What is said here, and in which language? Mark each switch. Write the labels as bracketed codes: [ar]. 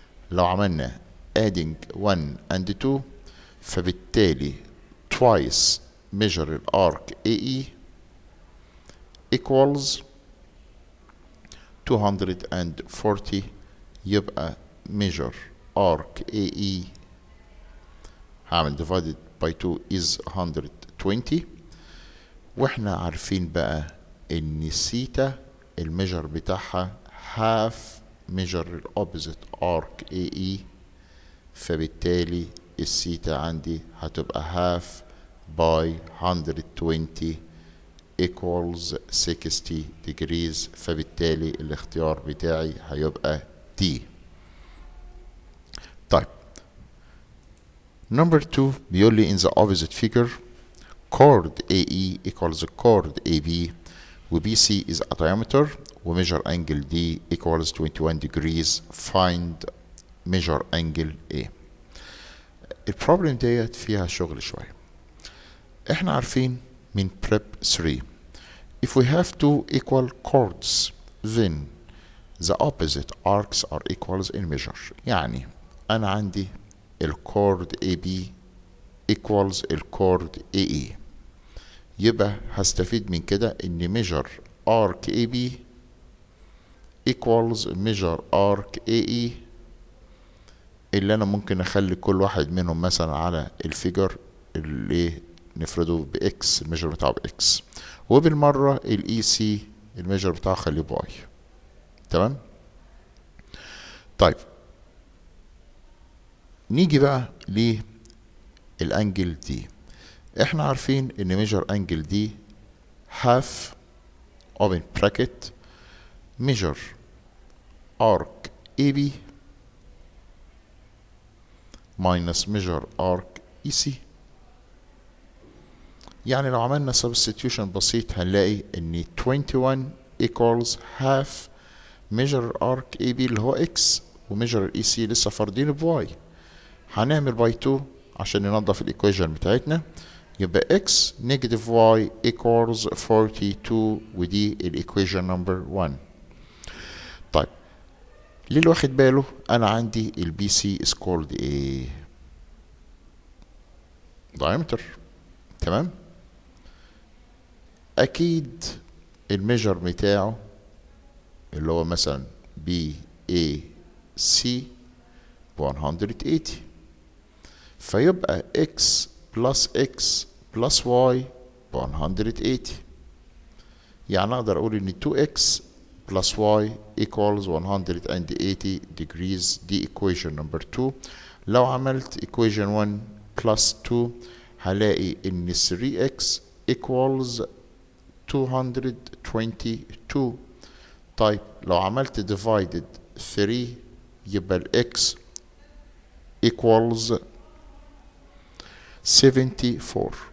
[ar] لو عملنا adding 1 and 2 فبالتالي twice measure الارك AE equals 240. يبقى measure arc AE هعمل divided by 2 is 120. واحنا عارفين بقى ان الثيتا الميجر بتاعها half measure opposite arc AE. فبالتالي الثيتا عندي هتبقى half by 120 equals 60 degrees. فبالتالي الاختيار بتاعي هيبقى D. طيب number 2 بيقول لي [en] in the opposite figure chord AE equals chord AB و BC is a diameter و measure angle D equals 21 degrees. find measure angle A. [ar] البروبلم ديت فيها شغل شوية. احنا عارفين من [en] prep 3 if we have two equal chords then the opposite arcs are equals in measure. [ar] يعني انا عندي الكورد AB equals الكورد AE. يبقى هستفيد من كده ان measure arc AB equals measure arc AE اللي انا ممكن اخلي كل واحد منهم مثلا على الفيجر اللي نفرضه بإكس الميجر بتاعه بإكس وبالمرة الإي سي الميجر بتاعه خليه باي. تمام. طيب نيجي بقى للأنجل دي. احنا عارفين ان ميجر أنجل دي half open bracket measure arc AB minus measure arc EC. يعني لو عملنا substitution بسيط هنلاقي ان 21 equals half measure arc AB اللي هو x وميجر EC لسه فاردين بواي. هنعمل باي 2 عشان ننظف الايكويشن بتاعتنا، يبقى x negative y equals 42 ودي الايكويشن نمبر 1. طيب للي واخد باله انا عندي البي سي is called a diameter، تمام؟ اكيد الميجر بتاعه اللي هو مثلا بي اي سي 180، فيبقى x plus x plus y 180. يعني اقدر اقول ان 2x plus y equals 180 degrees. دي equation number 2. لو عملت equation 1 plus 2 هلاقي ان 3x equals 222. طيب لو عملت divided 3 يبقى ال x equals 74.